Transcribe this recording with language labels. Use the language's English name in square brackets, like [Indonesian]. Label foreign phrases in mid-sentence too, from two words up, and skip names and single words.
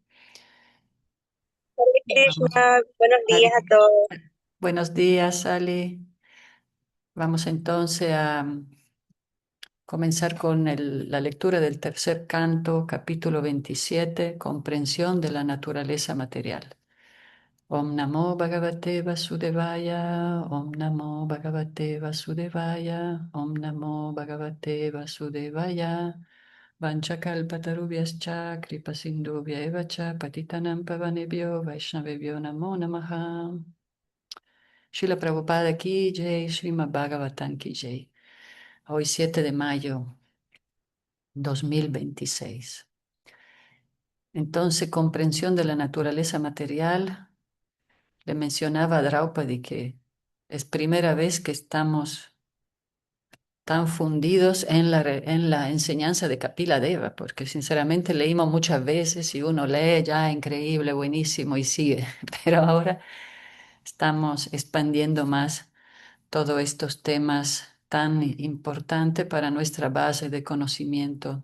[Spanish] Hare Vamos. Krishna, buenos días Hare a todos. Krishna. Buenos días, Sally. Vamos entonces a comenzar con la lectura del tercer canto, capítulo 27, comprensión de la naturaleza material. [Sanskrit] ॐ नमो भगवते वासुदेवाय, ॐ नमो भगवते वासुदेवाय, ॐ नमो भगवते वासुदेवाय, वाञ्छाकल्पतरुभ्यश्च, कृपासिन्धुभ्य एव च, पतितानां पावनेभ्यो, वैष्णवेभ्यो नमो नमः. [Hindi] श्रील प्रभुपाद की जय, श्रीमद् भागवतम् की जय. [Spanish] Hoy 7 de mayo 2026. Entonces, comprensión de la naturaleza material. Le mencionaba a Draupadi que es primera vez que estamos tan fundidos en en la enseñanza de Kapila Deva, porque sinceramente leímos muchas veces y uno lee ya increíble, buenísimo y sigue, pero ahora estamos expandiendo más todos estos temas tan importantes para nuestra base de conocimiento.